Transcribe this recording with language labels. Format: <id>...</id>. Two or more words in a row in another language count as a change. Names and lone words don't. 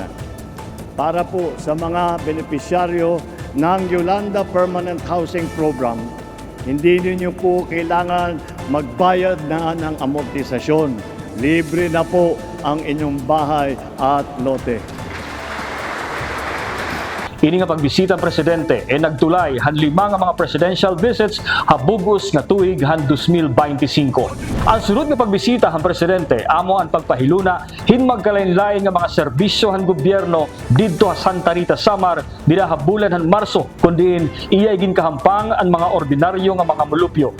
<tl>Para po sa mga benepisyaryo ng Yolanda Permanent Housing Program, hindi ninyo po kailangan magbayad na ng amortisasyon. Libre na po ang inyong bahay at lote.</tl> <war>Ini nga pagbisita ang presidente nagtulay han 5 nga mga presidential visits habugos nga tuig han 2025. Ang sunod nga pagbisita han presidente amo ang pagpahiluna hinmagkalain-lain nga mga serbisyo han gobyerno didto sa Santa Rita, Samar bidahabulan han Marso kundiin iyay ginkahampang ang mga ordinaryo nga mga mulupyo.</war>